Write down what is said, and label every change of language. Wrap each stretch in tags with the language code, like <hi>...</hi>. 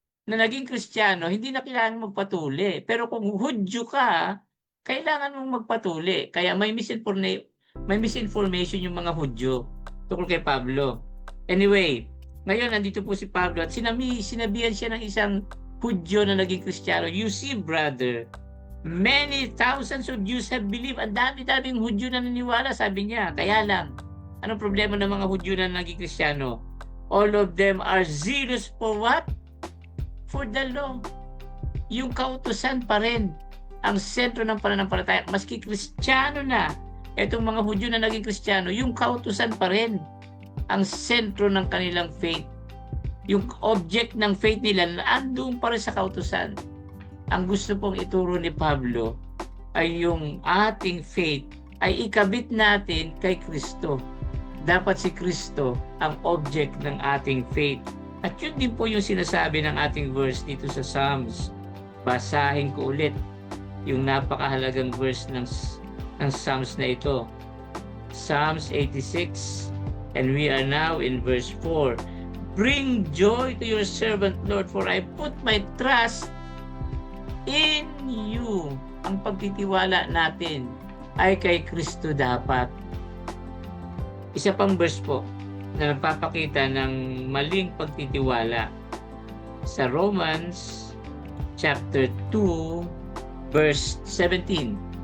<tl>na naging Kristiyano, hindi na kailangan magpatuli. Pero kung Hudyo ka, kailangan mong magpatuli. Kaya may misinformation yung mga Hudyo tungkol kay Pablo. Anyway, ngayon nandito po si Pablo at sinabihan siya ng isang Hudyo na naging Kristiyano.</tl> <en>You see, brother, many thousands of Jews have believed.</en> <tl>Ang dami-daming Hudyo na naniwala, sabi niya. Kaya lang, anong problema ng mga Hudyo na naging Kristiyano?</tl> <en>All of them are zealous for what? For the law.</en> <tl>Yung kautusan pa rin ang sentro ng pananampalataya. Maski Kristiyano na, etong mga Hudyo na naging Kristiyano, yung kautusan pa rin ang sentro ng kanilang faith. Yung object ng faith nila, andun pa rin sa kautusan. Ang gusto pong ituro ni Pablo ay yung ating faith ay ikabit natin kay Kristo. Dapat si Kristo ang object ng ating faith. At yun din po yung sinasabi ng ating verse dito sa Psalms. Basahin ko ulit yung napakahalagang verse ng Psalms na ito.</tl> <en>Psalms 86, and we are now in verse 4. Bring joy to your servant, Lord, for I put my trust in you.</en> <tl>Ang pagtitiwala natin ay kay Kristo dapat. Isa pang verse po na nagpapakita ng maling pagtitiwala sa Romans chapter 2 verse 17.</tl>